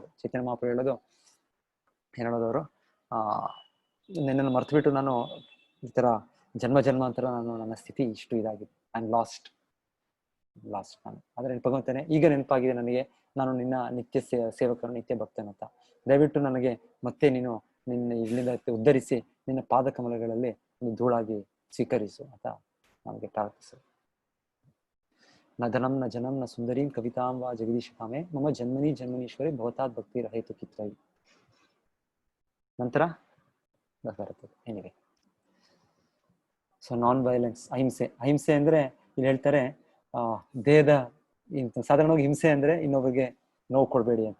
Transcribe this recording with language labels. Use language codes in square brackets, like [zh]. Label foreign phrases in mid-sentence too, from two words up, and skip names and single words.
[kn] ಚೈತನ್ಯ ಮಹಾಪ್ರಭು ಹೇಳೋದು, ಹೇಳೋದವರು ನಿನ್ನನ್ನು ಮರ್ತು ಬಿಟ್ಟು ನಾನು ಈ ತರ ಜನ್ಮ ಜನ್ಮಾಂತರ ನಾನು ನನ್ನ ಸ್ಥಿತಿ ಇಷ್ಟು ಇದಾಗಿದೆ, [en] I am lost [kn] ನಾನು. ಆದ್ರೆ ಭಗವಂತನೇ ಈಗ ನೆನಪಾಗಿದೆ ನನಗೆ, ನಾನು ನಿನ್ನ ನಿತ್ಯ ಸೇವಕರು, ನಿತ್ಯ ಭಕ್ತನಂತ. ದಯವಿಟ್ಟು ನನಗೆ ಮತ್ತೆ ನೀನು ನಿನ್ನ ಇಲ್ಲಿಂದ ಉದ್ಧರಿಸಿ ನಿನ್ನ ಪಾದ ಕಮಲಗಳಲ್ಲಿ ಒಂದು ಧೂಳಾಗಿ ಸ್ವೀಕರಿಸು ಅಂತ ನಮಗೆ ಪ್ರಾರ್ಥಿಸು. [sa] ನ ಧನಂ ನ ಜನಂ ನ ಸುಂದರೀಂ ಕವಿತಾಂ ವಾ ಜಗದೀಶ ಕಾಮೆ ಮಮ ಜನ್ಮನಿ ಜನ್ಮನೀಶ್ವರಿ ಭವತಾತ್ ಭಕ್ತಿ ರಹೇತು ಕಿತ್ರೈ. [kn] ನಂತರ ಬರ್ತದೆ. ಏನಿದೆ, [en] so non violence, [kn] ಅಹಿಂಸೆ. ಅಹಿಂಸೆ ಅಂದ್ರೆ ಇಲ್ಲಿ ಹೇಳ್ತಾರೆ ದೇಹದ ಸಾಧಾರಣವಾಗಿ ಹಿಂಸೆ ಅಂದ್ರೆ ಇನ್ನೊಬ್ಬರಿಗೆ ನೋವು ಕೊಡಬೇಡಿ ಅಂತ.